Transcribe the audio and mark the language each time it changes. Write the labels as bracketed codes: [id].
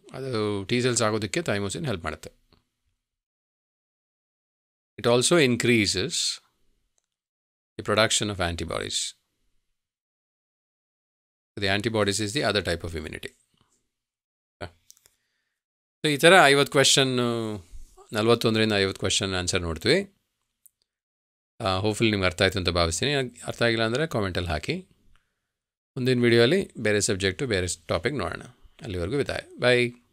[kn] ಅದು T cells ಆಗೋದಕ್ಕೆ ಥೈಮೋಸಿನ್ help ಮಾಡುತ್ತೆ. [en] It also increases the production of antibodies. The antibodies is the other type of immunity. [kn] So ಈ ಥರ 50 question, 41ರಿಂದ 50 question answer ನೋಡ್ತೀವಿ. Hopefully ನಿಮ್ಗೆ ಅರ್ಥ ಆಯಿತು ಅಂತ ಭಾವಿಸ್ತೀನಿ. ಅರ್ಥ ಆಗಿಲ್ಲ ಅಂದರೆ ಕಾಮೆಂಟಲ್ಲಿ ಹಾಕಿ. ಮುಂದಿನ ವೀಡಿಯೋಲಿ ಬೇರೆ ಸಬ್ಜೆಕ್ಟು, ಬೇರೆ ಟಾಪಿಕ್ ನೋಡೋಣ. ಅಲ್ಲಿವರೆಗೂ ವಿದಾಯ. ಬಾಯ್.